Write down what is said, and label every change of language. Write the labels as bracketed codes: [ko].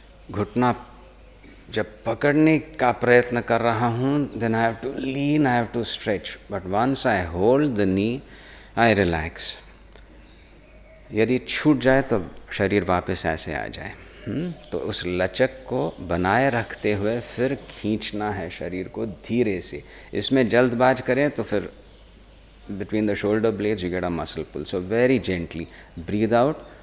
[hi] घुटना जब पकड़ने का प्रयत्न कर रहा हूँ, [en] then I have to lean, I have to stretch. But once I hold the knee, I relax. [hi] यदि छूट जाए तो शरीर वापस ऐसे आ जाए। तो उस लचक को बनाए रखते हुए फिर खींचना है शरीर को धीरे से। इसमें जल्दबाज करें तो फिर [en] between the shoulder blades you get a muscle pull. So very gently breathe out.